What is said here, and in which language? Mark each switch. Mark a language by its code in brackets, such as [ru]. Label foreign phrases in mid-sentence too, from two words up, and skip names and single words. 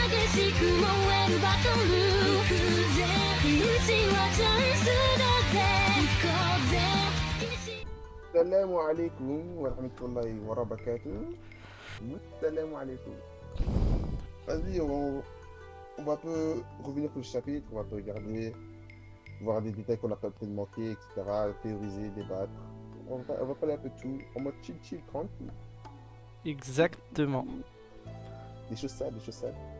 [ja] しく燃えるバトルうちはチャンスだぜ行こうぜ [ar] سلام عليكم ورحمة الله وبركاته. سلام عليكم. [fr] Vas-y, on va un peu revenir sur le chapitre, on va un peu regarder, voir des détails qu'on n'a pas peut-être manqué, etc. Théoriser, débattre. On va parler un peu de tout, en mode chill, chill, tranquille. Exactement. Des choses sales, des choses sales.